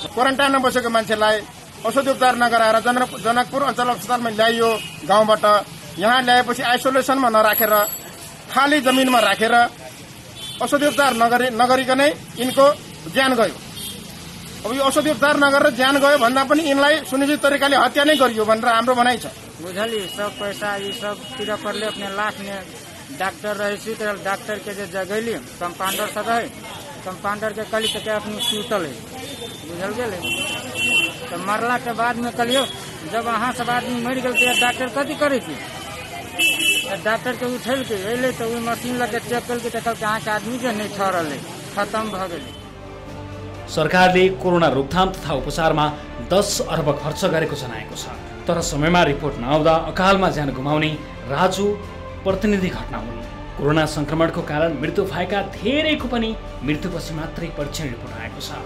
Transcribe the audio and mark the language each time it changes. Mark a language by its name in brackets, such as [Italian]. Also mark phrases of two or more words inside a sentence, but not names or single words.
[Nepali] क्वारेन्टाइनमा बसेको मान्छेलाई औषधि उपचार नगराएर जनकपुर अञ्चल अस्पतालमा ल्याइयो गाउँबाट। यहाँ ल्याएपछि आइसोलेसनमा नराखेर खाली जमिनमा राखेर औषधि उपचार नगरिकनै यिनको ज्यान गयो। अब यो औषधि उपचार नगरेर ज्यान गयो भन्दा पनि यिनलाई सुनिश्चित तरिकाले हत्या नै गरियो भनेर हाम्रो भनाइ छ। [Maithili] बुझली सब पैसा ये सब तिरा पड़ले अपने लाख में डॉक्टर रहे तो डॉक्टर के जो जगैली कंपाउंडर सब है कंपाउंडर के कल के अपनी सुतल है बुझल गए तो मरला के बाद में कलियो जब अहाँ सब आदमी मर गए तो डॉक्टर कथी करे थी डॉक्टर के उठल के अले तो वो मशीन लगे चेक करके देखल कि अहाँ के आदमी के नहीं ठहरल है खत्म भ गए। [Nepali] सरकारले कोरोना रोकथाम तथा उपचारमा 10 अर्ब खर्च गरेको जनाएको छ। तर समयमा रिपोर्ट नआउँदा अकालमा ज्यान गुमाउने राजु प्रतिनिधि घटना हुन्। कोरोना संक्रमणको कारण मृत्यु भएका धेरैको पनि मृत्युपछि मात्रै परीक्षण रिपोर्ट आएको छ।